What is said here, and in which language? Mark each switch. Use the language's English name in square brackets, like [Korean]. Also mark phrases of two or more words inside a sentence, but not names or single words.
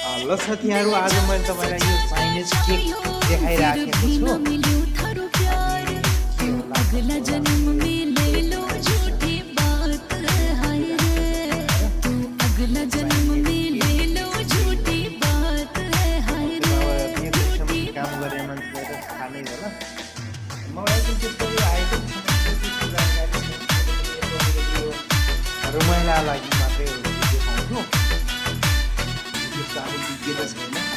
[Nepali] ल साथीहरू, आज मैले तपाईँलाई यो [English] Chinese cake [Nepali] देखाइराखेको छु। [Hindi] अगला जन्म में ले लो झूठी बात है, तू अगला जन्म में ले लो झूठी बात है, [Nepali] काम गरे मान्छेले त थाहा नै होला। मलाई चाहिँ त्यस्तो आएको रमाइला लागि मात्रै देखाउँछु, त्यस्तो अब विज्ञता छैन।